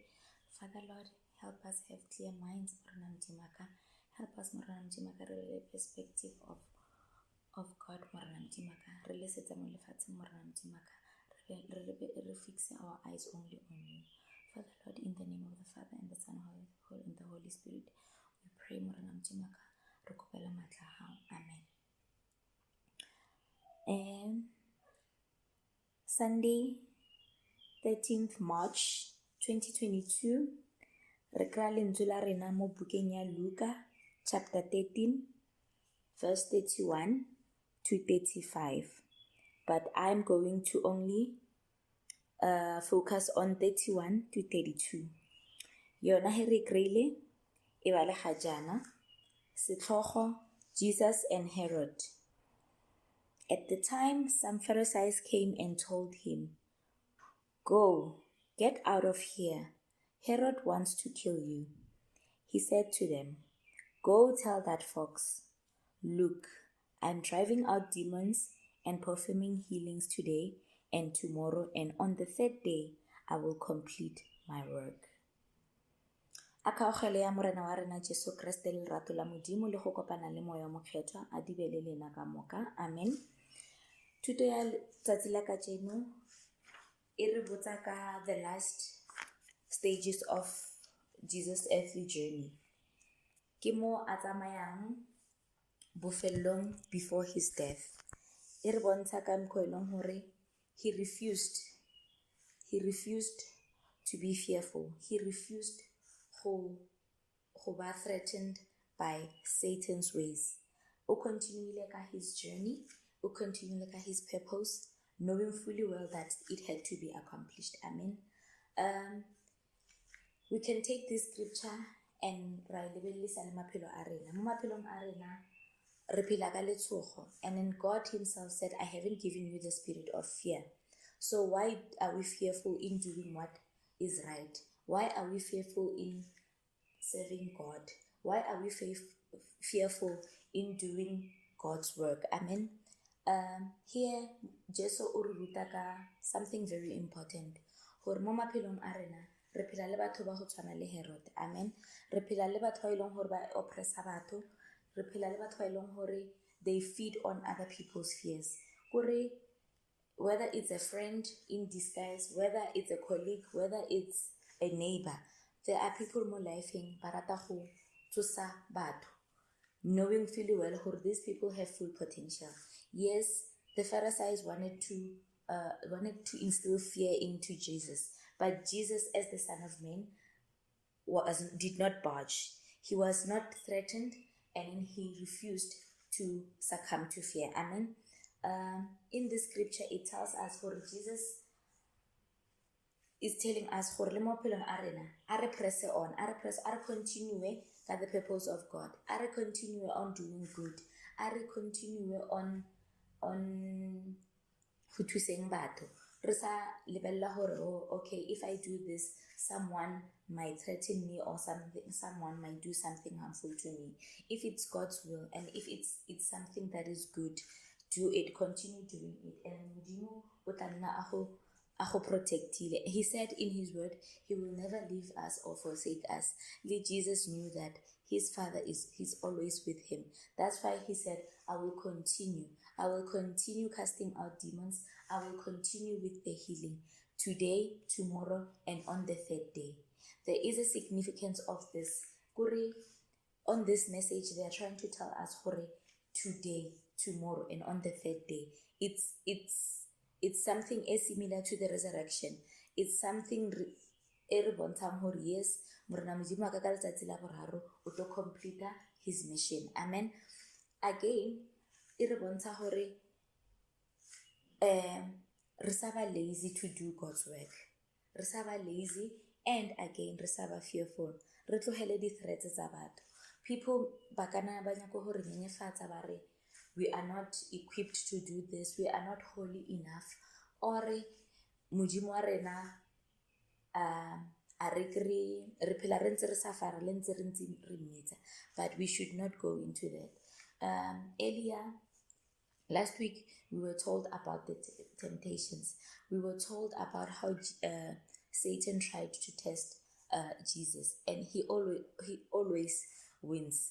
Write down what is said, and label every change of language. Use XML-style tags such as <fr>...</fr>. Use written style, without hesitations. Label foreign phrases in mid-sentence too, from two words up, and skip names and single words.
<en>Father Lord, help us have clear minds, help us, the perspective of God, fix our eyes only on you. Father Lord, in the name of the Father and the Son and the Holy Spirit, we pray, Amen. Sunday, 13th March 2022,</en> <tn>Rekra lentswe rena mo bukeng ya Luka</tn> <en>chapter 13 verse 31 to 35, but I'm going to only focus on 31 to 32.</en> <tn>Yona he re kreile e ba le gajana setlhogo Jesus and Herod.</tn> <en>At the time, some Pharisees came and told him, "Go, get out of here. Herod wants to kill you." He said to them, "Go tell that fox, look, I'm driving out demons and performing healings today and tomorrow, and on the third day, I will complete my work."</en> <tn>A kgaogelo ya morena wa rena Jesu Kriste le lerato la Modimo le go kopana le moya mokgethwa a di be le lena ka moka.</tn> <en>Amen.</en> <tn>Thuto ya tsatsi la kajeno e re botsa ka</tn> <en>the last stages of Jesus' earthly journey.</en> <tn>Ke mo a tsamayang bofellong</tn> <en>before his death.</en> <tn>e re bontsha ka mokgwa e leng hore</tn> <en>he refused to be fearful. He refused</en> <tn>go ba</tn> <en>threatened by Satan's ways.</en> <tn>O continuile ka</tn> <en>his journey,</en> <tn>o continuile ka</tn> <en>his purpose, knowing fully well that it had to be accomplished. Amen. We can take this scripture and</en> <tn>ra lebellisa le maphelo a rena. Mo maphelong a rena re phela ka letshogo,</tn> <en>and then God himself said, I haven't given you the spirit of fear. So why are we fearful in doing what is right? Why are we fearful in serving God? Why are we fearful in doing God's work? Amen. Here,</en> <tn>Jesu o re ruta ka</tn> <en>something very important.</en> <tn>Hore mo maphelong a rena, re phela le batho ba go tshwana le Herod. Amen. Re phela le batho ba ileng hore ba oppressa batho. Re phela le batho ba ileng hore</tn> <en>they feed on other people's fears. Kore, whether it's a friend in disguise, whether it's a colleague, whether it's a neighbor, there are people</en> <tn>mo lifeng ba rata go tsosa batho,</tn> <en>knowing fully well who these people have full potential. Yes, the Pharisees wanted to instill fear into Jesus, but Jesus, as the Son of Man, did not budge. He was not threatened, and he refused to succumb to fear. Amen. In this scripture, it tells us for Jesus is telling us</en> <tn>gore le mo phelong a rena a re</tn> <en>press on,</en> <tn>a re continue ka</tn> <en>the purpose of God,</en> <tn>a re</tn> <en>continue on doing good, a re continue on</en> <tn>go thuseng batho. Re sa lebella hore,</tn> <en>oh, okay, if I do this, someone might threaten me, or someone might do something harmful to me. If it's God's will, and if it's something that is good, do it, continue doing it, and</en> <tn>Modimo o tla nna a go protectile.</tn> <en>He said in his word, he will never leave us or forsake us. Jesus knew that his Father he's always with him. That's why he said, I will continue casting out demons. I will continue with the healing today, tomorrow, and on the third day. There is a significance of this. On this message, they are trying to tell us today, tomorrow, and on the third day. It's something similar to the resurrection. It's something</en> <tn>e re bontshang hore yes, morena Modimo a ka ka letsatsi la boraro o tlo</tn> <en>complete his mission.</en> <tn>Amen.</tn> <en>Again,</en> <tn>e re bontsha hore re sa ba</tn> <en>lazy to do God's work.</en> <tn>Re sa ba lazy,</tn> <en>and again</en> <tn>re sa ba fearful. Re tlohele di threats tsa batho. People ba kana ba nyaka hore nyenyefatsa ba re</tn> <en>we are not equipped to do this, we are not holy enough,</en> <tn>or Modimo wa rena a re phela re ntse re safara le ntse re mmitsa.</tn> <en>But we should not go into that. Earlier last week we were told about the temptations. We were told about how Satan tried to test Jesus, and he always wins.</en>